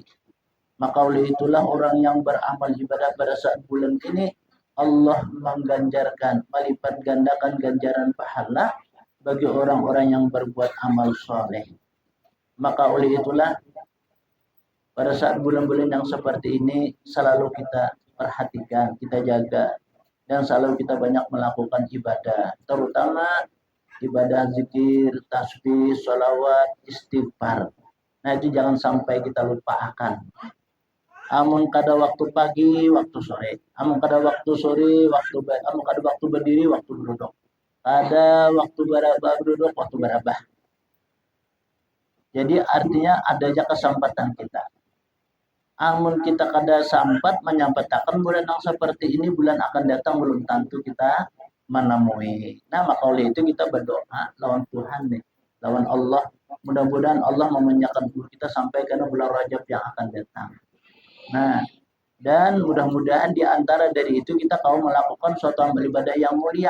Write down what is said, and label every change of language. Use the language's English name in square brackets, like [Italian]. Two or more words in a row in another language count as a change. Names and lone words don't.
[Indonesian] Maka oleh itulah orang yang beramal ibadah pada saat bulan ini, Allah mengganjarkan, melipat gandakan ganjaran pahala bagi orang-orang yang berbuat amal soleh. Maka oleh itulah pada saat bulan-bulan yang seperti ini selalu kita perhatikan, kita jaga, dan selalu kita banyak melakukan ibadah, terutama ibadah zikir, tasbih, sholawat, istighfar. [Banjar] Nah itu jangan sampai kita lupakan. Amun kada waktu pagi, waktu sore. Amun kada waktu sore, amun kada waktu berdiri, waktu duduk. Ada waktu berduduk, waktu berabah. [Indonesian] Jadi artinya ada aja kesempatan kita. [Banjar] Amun kita kada sampat menyampaikan bulan yang seperti ini, bulan akan datang belum tentu kita menemui. [Indonesian] Nah maka oleh itu kita berdoa lawan Tuhan nih, lawan Allah. Mudah-mudahan Allah memanjangkan umur kita sampai ke bulan Rajab yang akan datang. Nah, dan mudah-mudahan di antara dari itu kita mau melakukan suatu amal ibadah yang mulia.